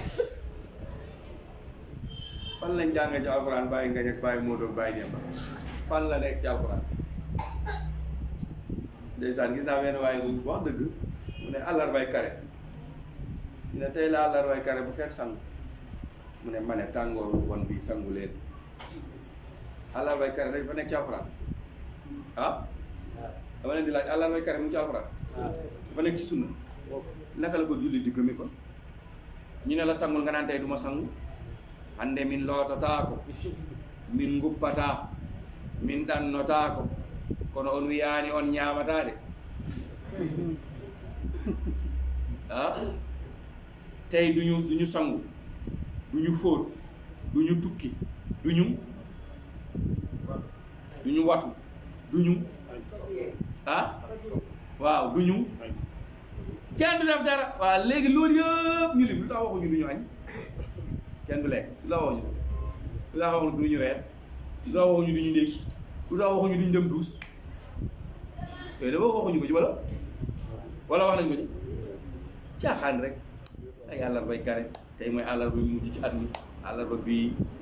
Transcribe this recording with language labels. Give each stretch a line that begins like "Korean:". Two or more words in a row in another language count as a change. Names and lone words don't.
Wolof: fan lañ jàng ci alxuraan Baye Ngañ ak Baye Modou ak Baye Demba fan la nekk ci alxuraan ndeysaan gis naa benn waaye bu wax dëgg mu ne àllarbay kare ñu ne tey la àllarbay kare bu kenn sangu mu ne ma ne tàngooru won bi sangu leen àllarbay kare dañ fa nekk ci alxuraan dama leen di laaj àllarbay kare mu ngi ci alxuraan dafa nekk ci sunna naka la ko julli di gëmi ko ñu ne la sangul nga naan tey du ma sangu
Fula: hande min loototaako min nguppata min ɗannotaako kono on wiyaani on ñaamataade
Wolof: tey duñu sangu duñu fóot duñu tukki duñu watu duñu waaw duñu kenn du def dara waaw léegi loolu yëpp ñu lim lu tax waxuñu duñu añ kenn du lekk lu tax waxuñu lu tax waxuñu duñu reer lu tax waxuñu duñu ndékki lu tax waxuñu duñu dem duus yooyu dafa waxuñu ko ci wala wax nañ ko ci caaxaan rek ay àllarbay kare tey mooy àllarba yu mujj ci at mi àllarba bii